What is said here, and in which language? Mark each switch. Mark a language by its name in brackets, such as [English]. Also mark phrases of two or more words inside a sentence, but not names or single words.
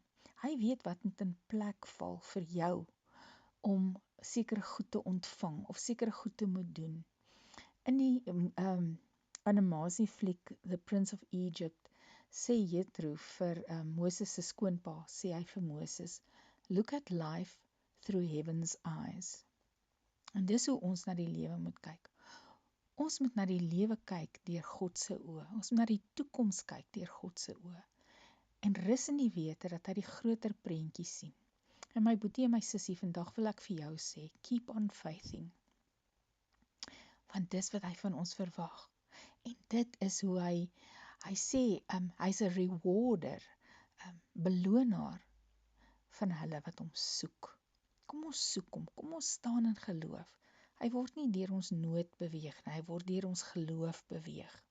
[Afrikaans] Hy weet wat moet in plek val vir jou om sekere goed te ontvang of sekere goed te moet doen. In die animasiefliek The Prince of Egypt sê Jethro vir Moses se skoonpa, sê hy vir Moses, [English] look at life through heaven's eyes. [Afrikaans] En dis hoe ons na die lewe moet kyk. Ons moet na die lewe kyk deur God se oë. Ons moet na die toekoms kyk deur God se oë. En rus in die wete dat hy die groter prentjie sien. En my boetie en my sussie, vandag wil ek vir jou sê, [English] keep on faithing. [Afrikaans] Want dis wat hy van ons verwag. En dit is hoe hy Hy sê, hy's 'n rewarder, belonaar van hulle wat hom soek. Kom ons soek hom, kom ons staan in geloof. Hy word nie deur ons nood beweeg nie, hy word deur ons geloof beweeg.